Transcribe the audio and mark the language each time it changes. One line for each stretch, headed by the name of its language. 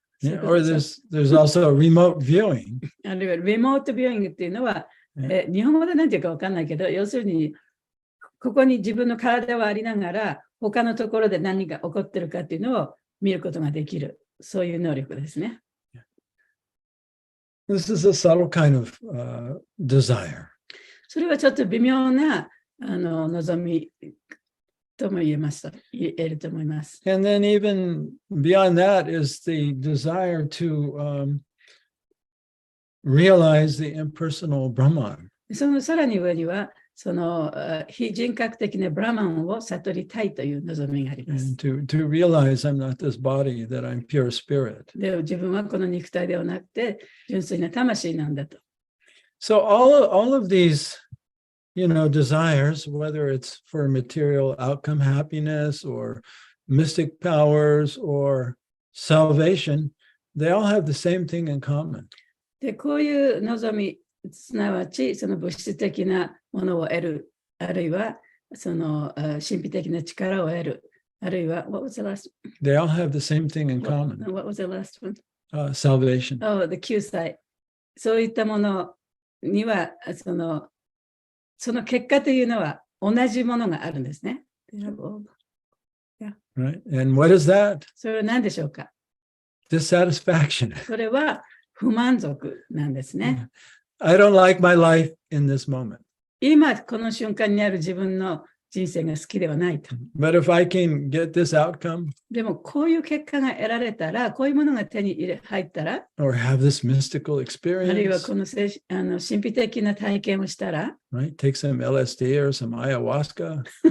English: Yeah, or there's also remote viewing.
Japanese: あるいはリモートビューイングっていうのは、日本語で何て言うか分かんないけど、要するにここに自分の体はありながら、他のところで何が起こってるかっていうのを見ることができる、そういう能力ですね。
English: This is a subtle kind of desire.
Japanese: それはちょっと微妙な望みとも言えると思います。
English: And then even beyond that is the desire to realize the impersonal Brahman.
Japanese: そのさらに上には、非人格的なブラマンを悟りたいという望みがあります。
English: And to realize I'm not this body, that I'm pure spirit.
Japanese: で、自分はこの肉体ではなくて、純粋な魂なんだと。
English: So all of these, desires, whether it's for material outcome happiness or mystic powers or salvation, they all have the same thing in common.
Japanese: で、こういう望み、すなわちその物質的なものを得る、あるいはその神秘的な力を得る、あるいは、
English: what was the last one? They all have the same thing in common. What was the last one? Salvation. Oh, the 救済。
Japanese: そういったものには、その結果というのは同じものがあるんですね。
English: Right. And what is that?
Japanese: それは何でしょうか？
English: Dissatisfaction.
Japanese: それは不満足なんですね。
English: I don't like my life in this moment.
Japanese: 今この瞬間にある自分の人生が好きではないと。
English: But if I can get this outcome
Japanese: でもこういう結果が得られたら、こういうものが手に入ったら、
English: or have this mystical
Japanese: あるいは
English: experience,
Japanese: この神秘的な体験をしたら、
English: right? Take some LSD or some ayahuasca,